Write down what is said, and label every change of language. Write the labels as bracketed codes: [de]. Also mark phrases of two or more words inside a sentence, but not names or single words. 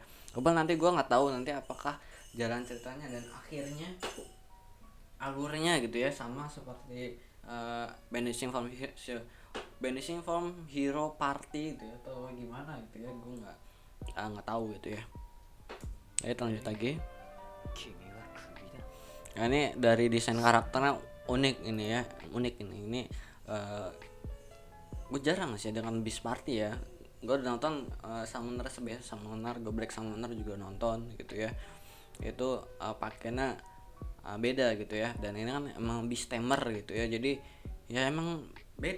[id] Coba nanti gue nggak tahu nanti apakah jalan ceritanya dan akhirnya alurnya gitu ya sama seperti Banishing from Hero Party gitu ya, atau gimana gitu ya, gue nggak tahu gitu ya. Ayo lanjut lagi. [ja] 君はクビだ。 [id] Nah, ini dari desain karakternya unik ini ya, unik ini gue jarang sih dengan Beast Party ya. Gue udah nonton Summoner sebiasa Summoner, Goblek Summoner juga nonton gitu ya. Itu pakainya beda gitu ya, dan ini kan emang Beast Tamer gitu ya, jadi ya emang beda.